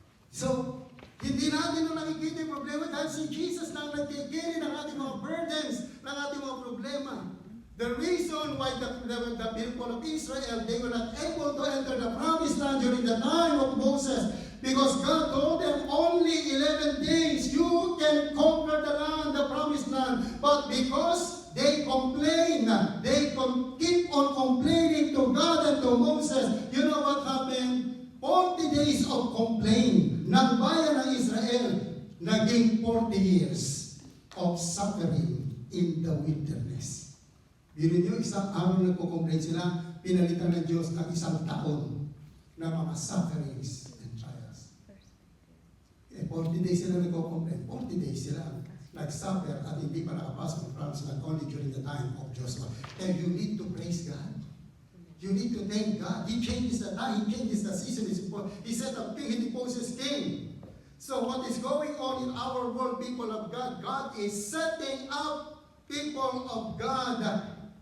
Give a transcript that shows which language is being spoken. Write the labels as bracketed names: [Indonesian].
[Filipino] So, hindi natin nung nakikita yung problema dahil si Jesus lang nagkikiri ng ating mga burdens, ng ating mga problema. [English] The reason why the people of Israel, they were not able to enter the promised land during the time of Moses, because God told them only 11 days, you can conquer the land, the promised land. But because they complain, keep on complaining to God and to Moses, you know what happened? 40 days of complaint [Filipino] ng bayan ng Israel, naging [English] 40 years of suffering in the wilderness. [Filipino] Biro nyo, isang araw nagko-complain sila, pinalitan ng Diyos ng isang taon na mga [English] sufferings and trials. [Filipino] 40 days sila nagko-complain. 40 days sila nag-suffer at hindi pa nakapasok ng promised land [English] only during the time of Joshua. And you need to praise God. You need to thank God. He changes the time, He changes the season. He set up king, He deposes king. So what is going on in our world, people of God? God is setting up people of God.